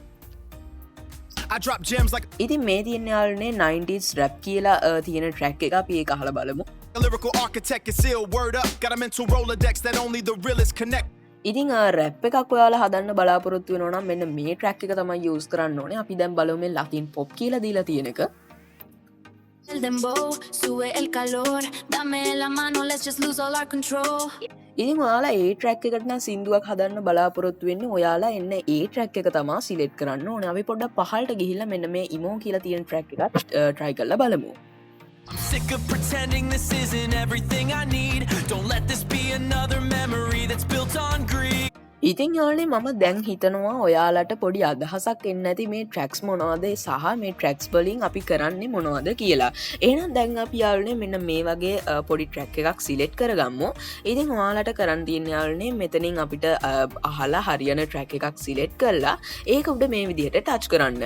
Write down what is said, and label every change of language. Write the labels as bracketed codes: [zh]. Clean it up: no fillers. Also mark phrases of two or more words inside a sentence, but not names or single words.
[si] ඉතින් මේ තියෙන යාළුවනේ 90s rap කියලා තියෙන track එක අපි ඒක අහලා බලමු. ඉතින් රැප් එකක් ඔයාලා හදන්න බලාපොරොත්තු වෙනවා නම් මෙන්න මේ track එක තමයි use කරන්න ඕනේ. අපි දැන් බලමු මේ ලතින් pop කියලා දීලා තියෙන එක. [es] El dembow sube el calor dame la mano [en] let's just lose all our control. [si] ඉතින් ඔයාලා ඒ ට්‍රැක් එකට නම් සින්දුවක් හදන්න බලාපොරොත්තු වෙන්නේ ඔයාලා එන්න ඒ ට්‍රැක් එක තමයි සිලෙක්ට් කරන්න ඕනේ. අපි පොඩ්ඩක් පහළට ගිහිල්ලා මෙන්න මේ emo කියලා තියෙන ට්‍රැක් එක try කරලා බලමු. [en] I'm sick of pretending this isn't everything I need. Don't let this be another memory that's built on greed. [si] ඉතින් යාළුවනේ මම දැන් හිතනවා ඔයාලට පොඩි අදහසක් එන්න ඇති මේ ට්‍රැක්ස් මොනවද සහ මේ ට්‍රැක්ස් වලින් අපි කරන්නේ මොනවද කියලා. එහෙනම් දැන් අපි යාළුවනේ මෙන්න මේ වගේ පොඩි ට්‍රැක් එකක් සිලෙක්ට් කරගමු. ඉතින් ඔයාලට කරන්න තියෙන යාළුවනේ මෙතනින් අපිට අහලා හරියන ට්‍රැක් එකක් සිලෙක්ට් කරලා ඒක උඩ මේ විදිහට ටච් කරන්න.